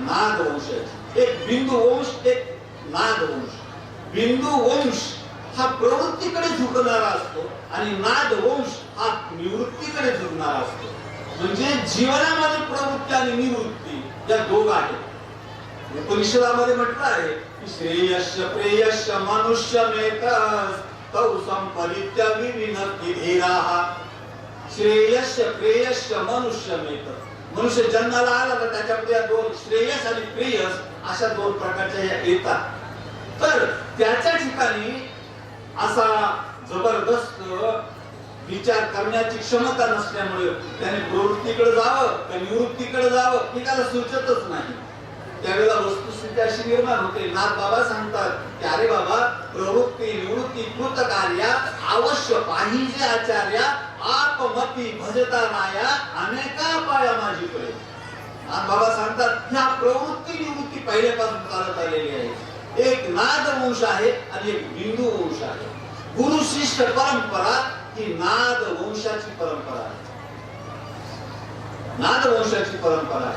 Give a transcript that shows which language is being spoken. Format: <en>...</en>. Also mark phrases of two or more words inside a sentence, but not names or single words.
<mr>नाद वंशाची एक बिंदू वंश, एक नाद वंश. बिंदू वंश हा प्रवृत्तीकडे झुकणारा असतो आणि नाद वंश हा निवृत्तीकडे झुकणारा असतो. म्हणजे जीवनामध्ये प्रवृत्ती आणि निवृत्ती या दोघ आहेत. उपनिषदामध्ये म्हटलं आहे की</mr> <sa>श्रेयस्य प्रेयस्य मनुष्यमेतस् तौ संपरित्य विविनक्ति धीराः. श्रेयस्य प्रेयस्य मनुष्यमेतस्.</sa> <mr>मनुष्य जन्माला आला तर त्याच्यामध्ये दोन श्रेयस आणि प्रेयस अशा दोन प्रकारच्या येतात. तर त्याच्या ठिकाणी असा जबरदस्त विचार करण्याची क्षमता नसल्यामुळे त्याने प्रवृत्तीकडे जावं का निवृत्तीकडे जावं हे त्याला सुचतच नाही. त्यावेळेला वस्तुस्थिती अशी निर्माण होते. नाथ बाबा सांगतात की अरे बाबा, प्रवृत्ती निवृत्ती कृत कार्या अवश्य पाहिजे आचार्या, आपमती भजता नाया अनेका पाया माझी कडे. नाथ बाबा सांगतात ह्या प्रवृत्ती निवृत्ती पहिल्यापासून चालत आलेली आहे. एक नाद वंश आहे आणि एक बिंदू वंश आहे. गुरु शिष्य परंपरा ही नाद वंशाची परंपरा आहे. नाद वंशाची परंपरा आहे.</mr>